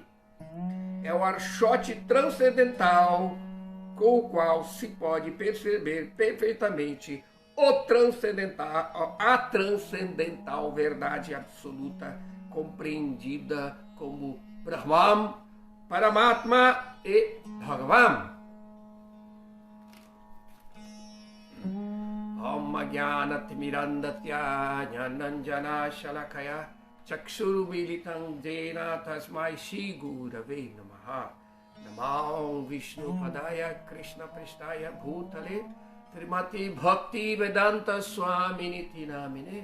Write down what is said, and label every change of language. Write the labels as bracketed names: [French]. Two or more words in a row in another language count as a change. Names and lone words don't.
[Portuguese] É o archote transcendental com o qual se pode perceber perfeitamente a transcendental verdade absoluta compreendida como Brahman, Paramatma e Bhagavan. [Sanskrit] ॐ ज्ञानतिमिरान्धस्य ज्ञानाञ्जन शलाकया चक्षुरुन्मीलितं येन तस्मै श्री गुरवे नमः. नमो विष्णु पादाय कृष्ण प्रेष्ठाय भूतले श्रीमते भक्ति वेदान्त स्वामिन् इति नामिने.